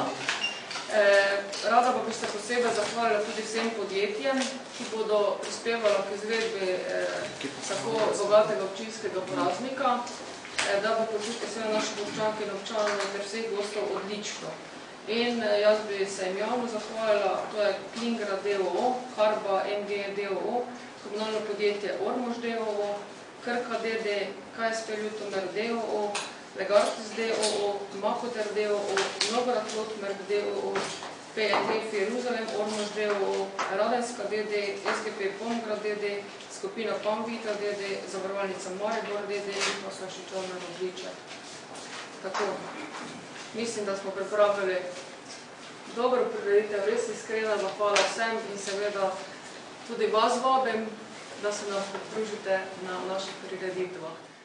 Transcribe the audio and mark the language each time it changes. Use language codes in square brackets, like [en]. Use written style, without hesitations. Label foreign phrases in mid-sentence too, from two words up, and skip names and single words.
[sl] Rada pa bi se posebej zahvalila tudi vsem podjetjem, ki bodo prispevala k izvedbi tako bogatega občinskega praznika, da bo počutiti vse naših občank in občanov ter vseh gostov odlično. In jaz bi se jim javno zahvalila, to je Klingra DOO, Karba MG DOO, komunalno podjetje Ormož DOO, Krka DD, KSP Ljutomer DOO, Legartis DOO, Mahoter DOO, Mnogorad Lotmerk DOO, PNF Jeruzalem Ormož DOO, Radenska DD, SGP Pomgrad DD, skupina Pamvita DD, Zavarovalnica Maribor DD in pa so še čovne odliče. Tako, mislim, da smo pripravili dobro prireditev, res iskrena zahvala vsem in seveda tudi vas vabim, da se nam pridružite na naših prireditvah.